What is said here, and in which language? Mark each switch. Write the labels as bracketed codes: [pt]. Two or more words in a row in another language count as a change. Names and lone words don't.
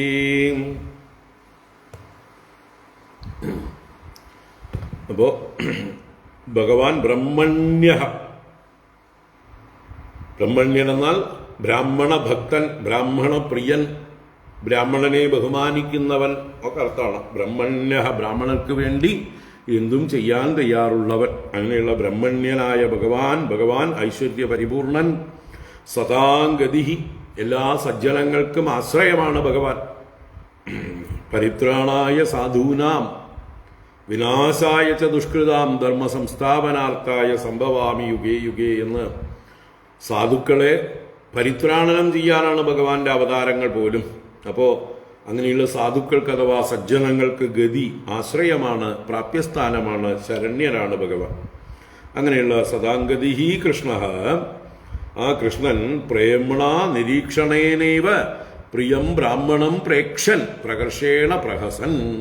[ml] അപ്പോ ഭഗവാൻ ബ്രഹ്മണ്യൻ എന്നാൽ ബ്രാഹ്മണ ഭക്തൻ, ബ്രാഹ്മണ പ്രിയൻ, ബ്രാഹ്മണനെ ബഹുമാനിക്കുന്നവൻ ഒക്കെ അർത്ഥമാണ്. ബ്രഹ്മണ്യ, ബ്രാഹ്മണർക്ക് വേണ്ടി എന്തും ചെയ്യാൻ തയ്യാറുള്ളവൻ. അങ്ങനെയുള്ള ബ്രഹ്മണ്യനായ ഭഗവാൻ ഐശ്വര്യ പരിപൂർണൻ, സദാംഗതി, എല്ലാ സജ്ജനങ്ങൾക്കും ആശ്രയമാണ് ഭഗവാൻ. [sa] പരിത്രാണായ സാധൂനാം വിനാശായ ച ദുഷ്കൃതാം ധർമ്മ സംസ്ഥാപനാർത്ഥായ സംഭവാമി യുഗേ യുഗേ [ml] എന്ന് സാധുക്കളെ പരിത്രാണനം ചെയ്യാനാണ് ഭഗവാന്റെ അവതാരങ്ങൾ പോലും. അപ്പോൾ അങ്ങനെയുള്ള സാധുക്കൾക്ക് അഥവാ സജ്ജനങ്ങൾക്ക് ഗതി, ആശ്രയമാണ്, പ്രാപ്യസ്ഥാനമാണ്, ശരണ്യനാണ് ഭഗവാൻ. അങ്ങനെയുള്ള സദാംഗതി കൃഷ്ണ, ആ കൃഷ്ണൻ [sa] പ്രേമണ നിരീക്ഷണേനൈവ പ്രിയം ബ്രാഹ്മണം പ്രേക്ഷൻ പ്രകർഷേണ പ്രഹസൻ.